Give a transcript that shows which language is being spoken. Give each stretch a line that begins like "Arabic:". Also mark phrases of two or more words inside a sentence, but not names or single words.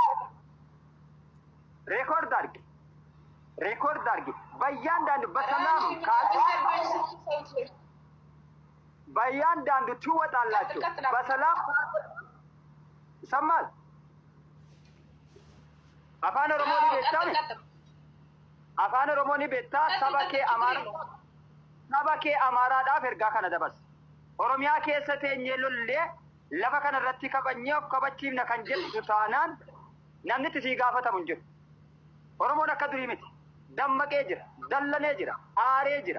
Amharic: ሬኮርድ አድርጊ በእያንዳንዱ በሰላም በእያንዳንዱ ትወጣላችሁ፣ በሰላም ይሰማል።
Oromo: afaan Oromoon beeta afaan Oromoon beektaa saba kee Amaaraadhaaf ergaa kana dabas. Oromiyaa keessa teenyee lollee lafa kana irratti kabanyee of kabachiifna kan jedhu taanaan namni tisii gaafatamu hin jiru. Oromoon akka durii miti. Dammaqee jira, dallanee jira, aaree jira.